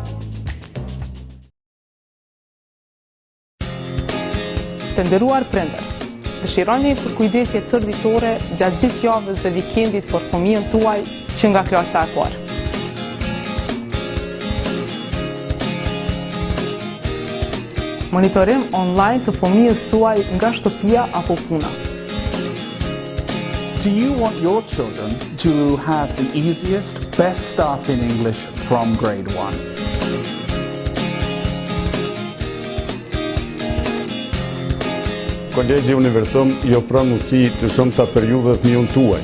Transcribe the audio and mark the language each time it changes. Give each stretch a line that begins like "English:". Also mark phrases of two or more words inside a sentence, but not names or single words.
Albanian: Të nderuar prindër, dëshironi përkujdesje tërditore gjatë gjithë javës dhe vikendit për fëmijën tuaj që nga klasa e parë. Monitorim online të fëmijës suaj nga shtëpia apo puna.
English: Do you want your children to have the easiest, best start in English from grade 1?
Albanian: Kolegji Universum I ofron mundësi të shumta për ju dhe fëmijën tuaj.